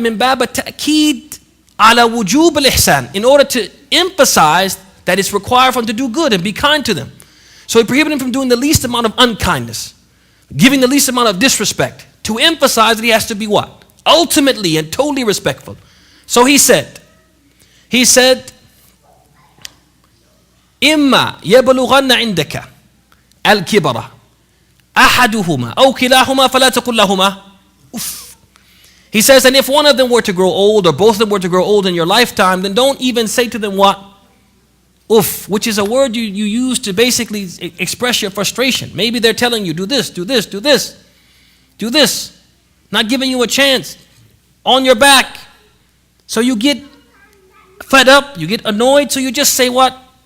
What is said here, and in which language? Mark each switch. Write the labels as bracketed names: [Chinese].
[Arabic] Min bab ta'keed ala wujub al-ihsan. [English] In order to emphasize that it's required for him to do good and be kind to them. So He prohibited him from doing the least amount of unkindness, giving the least amount of disrespect, to emphasize that he has to be what? Ultimately and totally respectful. So He said, [Arabic] إما يبلغن عندك الكبر أحدهما أو كلاهما فلا تقل لهما أف. [English] He says, and if one of them were to grow old or both of them were to grow old in your lifetime, then don't even say to them what? Uff, which is a word you use to basically express your frustration. Maybe they're telling you, do this, do this, do this, do this. Not giving you a chance. On your back. So you get fed up, you get annoyed, so you just say what?